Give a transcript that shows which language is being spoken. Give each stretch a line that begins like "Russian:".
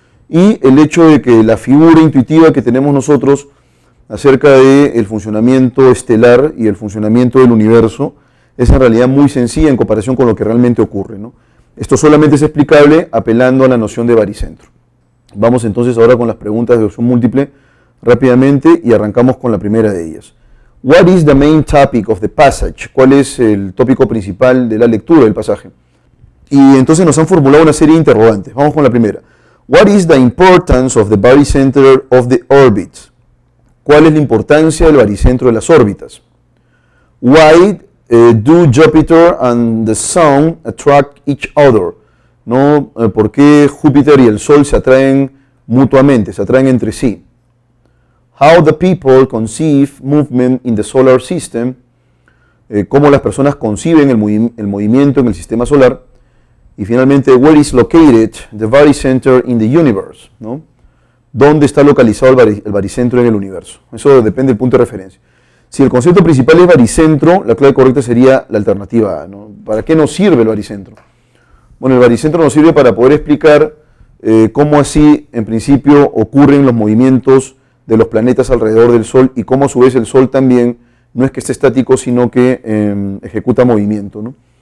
Spanish: Y el hecho de que la figura intuitiva que tenemos nosotros acerca del funcionamiento estelar y el funcionamiento del universo es en realidad muy sencilla en comparación con lo que realmente ocurre, ¿no? Esto solamente es explicable apelando a la noción de barycentro. Vamos entonces ahora con las preguntas de opción múltiple rápidamente y arrancamos con la primera de ellas.
English: What is the main topic of the passage?
Spanish: ¿Cuál es el tópico principal de la lectura del pasaje? Y entonces nos han formulado una serie de interrogantes. Vamos con la primera.
English: What is the importance of the barycenter of the orbits?
Spanish: ¿Cuál es la importancia del barycentro de las órbitas?
English: Why do Jupiter and the Sun attract each other?
Spanish: ¿No? ¿Por qué Júpiter y el Sol se atraen mutuamente, se atraen entre sí?
English: How the people conceive movement in the solar system,
Spanish: cómo las personas conciben el movimiento en el sistema solar. Y finalmente,
English: where is located the barycenter in the universe, ¿no?
Spanish: ¿Dónde está localizado el barycentro en el universo? Eso depende del punto de referencia. Si el concepto principal es barycentro, la clave correcta sería la alternativa A, ¿no? ¿Para qué nos sirve el barycentro? Bueno, el barycentro nos sirve para poder explicar cómo así, en principio, ocurren los movimientos de los planetas alrededor del Sol y cómo a su vez el Sol también no es que esté estático, sino que ejecuta movimiento, ¿no?